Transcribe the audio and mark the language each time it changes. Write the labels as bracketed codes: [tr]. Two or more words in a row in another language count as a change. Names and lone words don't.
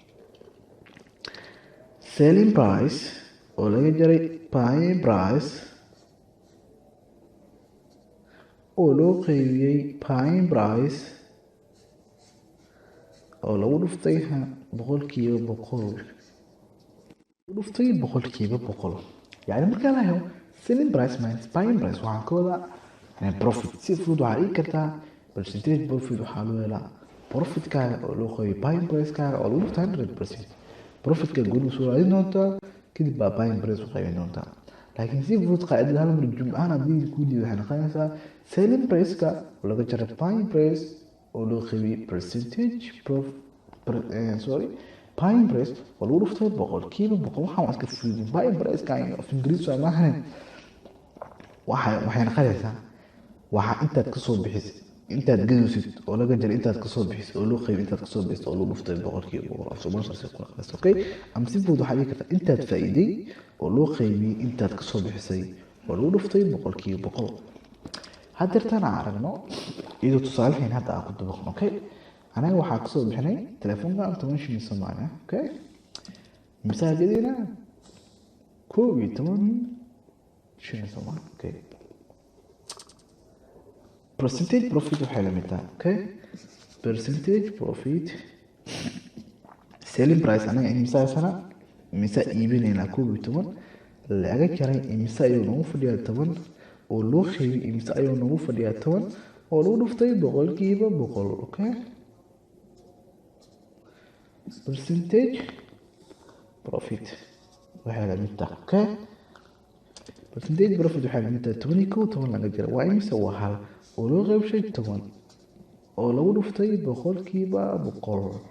[en] selling price [so] oo laga jaray [en] buying price [so] oo loo qaybiyey [en] buying price [so] oo lagu dhuftay boqolkiiba boqol. yani markaa la helo [en] selling price minus buying price [so] waxaan ka wadaa profit. si fudud waxaa dhigi kartaa [en] percentage profit [so] waxaa loo helaa profitkaaga oo loo qaybiyey [en] buying pricekaaga [so] oo lagu dhuftay 100%. profitka guud usoo raadin doontaa kadib baa [en] buying price [so] u qaybin doontaa. laakiin si fudud qaacidada hal mar jumla ahaan haddii ku diido waxay noqonaysaa [en] selling price-ka [so] oo laga jaray [en] buying price [so] oo loo qaybiyey [en] percentage buying price [so] oo lagu dhuftay boqolkiiba boqol. waxaan iska fududin [en] buying price-ka of [so] Ingiriis waa maahan waxay noqonaysaa waxa intaad kasoo bixisay intaad gadaysid oo laga jaray intaad kasoo bixisay oo loo qaybiyey intaad kasoo bixisay oo lagu dhuftay boqolkiiba boqol. afsoomaalisaas ku noqonaysa, okay ama si fudud waxaa dhigi kartaa intaad faa'iiday oo loo qaybiyey intaad kasoo bixisay oo lagu dhuftay boqolkiiba boqol. haddeertaan aan aragno iyadoo tusaalaheyn hadda aan ku dabaqno, okay anaga waxaa kasoo bixinay telefoonka 10 shilin Soomaaliya, okay imisa gadaynaa? 11 shilin Soomaaliya, [en] okay percentage profit [so] waxay la mid tahay [en] okay percentage profit selling price [so] anaga imisa sana imisa iibinaynaa 11 laga jaray imisa ayuu nagu fadhiyaa 10 oo loo qaybiyey imisa ayuu nagu fadhiyaa 10 oo lagu dhuftay boqolkiiba boqol, okay [en] percentage profit [so] waxay la mid tahay [en] okay percentage profit [so] waxay lamid tahay 12 laga jaro waa imisa waa hal oo loo qaybshay 10 oo lagu dhuftay boqolkiiba boqol.